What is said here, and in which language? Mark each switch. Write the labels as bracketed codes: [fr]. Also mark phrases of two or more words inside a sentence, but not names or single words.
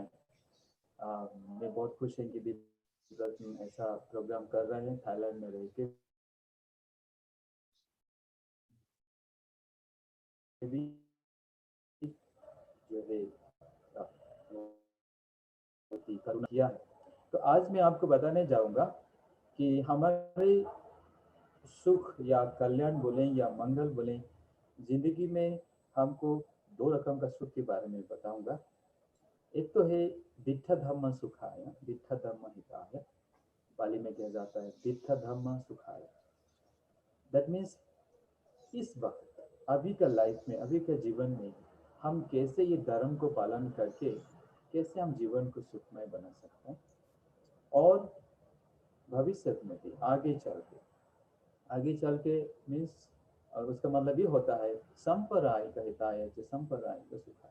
[hi] मैं बहुत खुश है कि दीप रतन ऐसा प्रोग्राम कर रहे हैं थाईलैंड में रह के भी जो है करुणा किया है। तो आज मैं आपको बताने जाऊंगा कि हमारे सुख या कल्याण बोलें या मंगल बोलें, जिंदगी में हमको दो रकम का सुख के बारे में बताऊंगा। [pi] एक तो है दिट्ठ धम्म सुखाय, दिट्ठ धम्म हिताय, [hi] पाली में कहा जाता है [pi] दिट्ठ धम्म सुखाय। [en] That means [hi] इस वक्त अभी का लाइफ में, अभी के जीवन में हम कैसे ये धर्म को पालन करके कैसे हम जीवन को सुखमय बना सकते हैं। और भविष्य में भी आगे चल के मीन्स, और उसका मतलब ये होता है संपराय का हिताय है, संपराय का सुखाय।